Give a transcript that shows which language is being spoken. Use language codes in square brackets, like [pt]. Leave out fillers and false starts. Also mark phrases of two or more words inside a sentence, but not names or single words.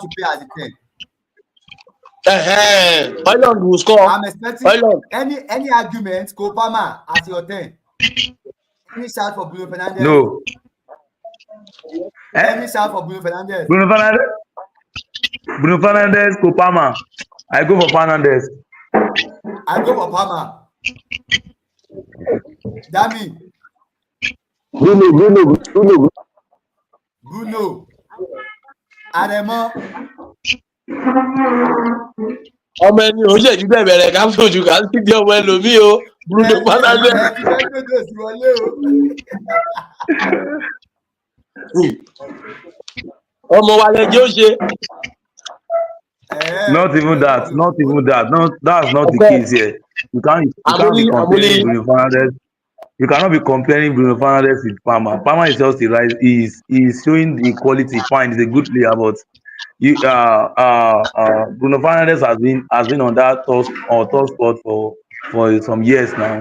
[en] to play as a 10. Oiland will score. I'm expecting any argument. Kopama as your 10. Any shout for Bruno Fernandes? No. Any shout for Bruno Fernandes? Bruno Fernandes, Kopama. I go for Fernandes. I go for Palmer. Dami. Bruno. Aremo. [yo] Ọmọ ẹni ò ṣèjú bẹ̀rẹ̀ ká fojú ká sí di ọmọ ẹlòmíì o Bruno Fernandes. Ọmọ wa lẹjẹ ó ṣe. [en] Not even that. No, that's not the case here. You can't be comparing Bruno Fernandes. You cannot be comparing Bruno Fernandes with Palmer. Palmer is just the right. He's showing the quality. Fine, he's a good player, but Bruno Fernandes has been on that top spot for some years now.